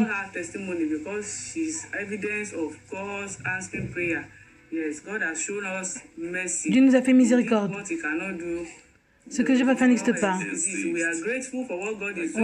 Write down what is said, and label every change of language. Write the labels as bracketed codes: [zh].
[en] Her testimony because she's evidence of God's answering prayer. Yes, God has shown us mercy. [fr] Dieu nous a fait miséricorde. [en] What he cannot do. [fr] Ce que Dieu va faire n'existe pas. [en] We are grateful for what God is doing.